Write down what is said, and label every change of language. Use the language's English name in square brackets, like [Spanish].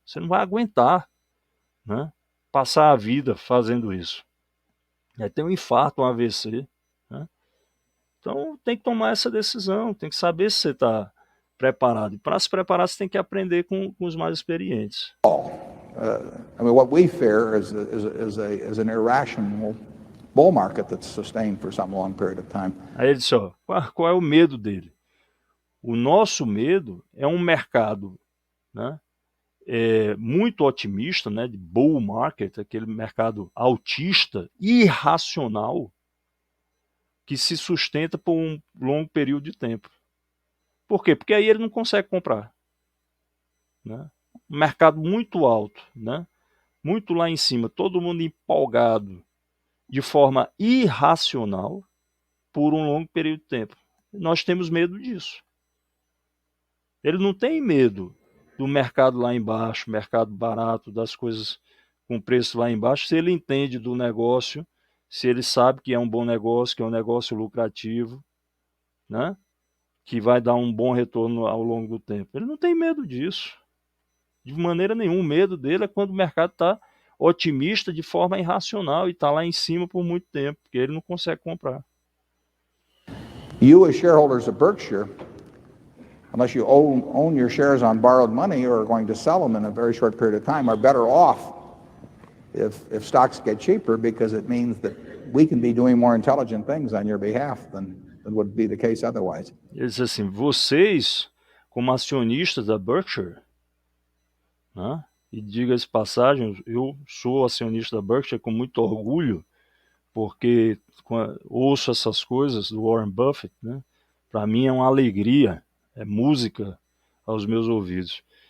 [Portuguese] Você não vai aguentar, né, passar a vida fazendo isso. Vai ter um infarto, um AVC. Né? Então tem que tomar essa decisão, tem que saber se você está preparado. E para se preparar, você tem que aprender com os mais experientes. [English] I mean, what we fear is an irrational bull market that's sustained for some long period of time. [Portuguese] Aí ele disse, ó, qual é o medo dele? O nosso medo é um mercado, né, muito otimista, né, de bull market, aquele mercado altista, irracional, que se sustenta por um longo período de tempo. Por quê? Porque aí ele não consegue comprar. Né? Um mercado muito alto, né? Muito lá em cima, todo mundo empolgado de forma irracional por um longo período de tempo. Nós temos medo disso. Ele não tem medo do mercado lá embaixo, mercado barato, das coisas com preço lá embaixo, se ele entende do negócio, se ele sabe que é um bom negócio, que é um negócio lucrativo, né? Que vai dar um bom retorno ao longo do tempo. Ele não tem medo disso. De maneira nenhuma. O medo dele é quando o mercado está otimista de forma irracional e está lá em cima por muito tempo, porque ele não consegue comprar. [English] You, as shareholders of Berkshire, unless you own your shares on borrowed money or are going to sell them in a very short period of time, are better off if stocks get cheaper, because it means that we can be doing more intelligent things on your behalf than would be the case otherwise. [Portuguese] Ele diz assim, vocês, como acionistas da Berkshire, né, e diga-se passagem, eu sou acionista da Berkshire com muito orgulho, porque ouço essas coisas do Warren Buffett, né, para mim é uma alegria, é música aos meus ouvidos.